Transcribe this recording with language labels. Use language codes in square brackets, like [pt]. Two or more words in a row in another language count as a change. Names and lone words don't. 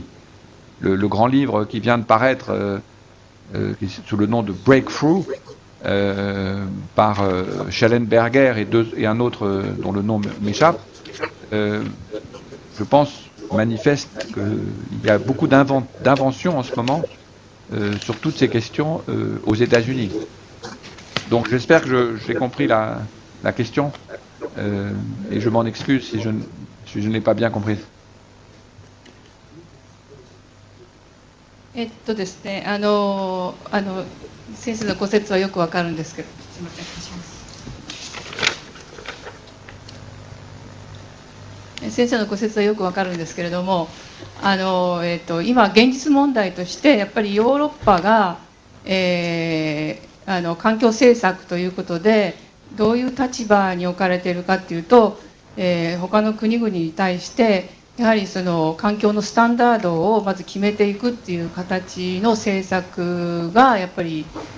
[fr] Le grand livre qui vient de paraître sous le nom de Breakthrough par Schellenberger et un autre dont le nom m'échappe, je pense manifeste qu'il y a beaucoup d'inventions en ce moment sur toutes ces questions aux États-Unis. Donc j'espère que j'ai compris la question et je m'en excuse si je ne l'ai pas bien comprise. [ja] ですね、先生のご説はよくわかるんですけど、すみません、失礼します。先生のご説はよくわかるんですけれども、今現実問題としてやっぱりヨーロッパが、環境政策ということでどういう立場に置かれているかというと、他の国々に対してやはりその環境のスタンダードをまず決めていくっていう形の政策がやっぱり、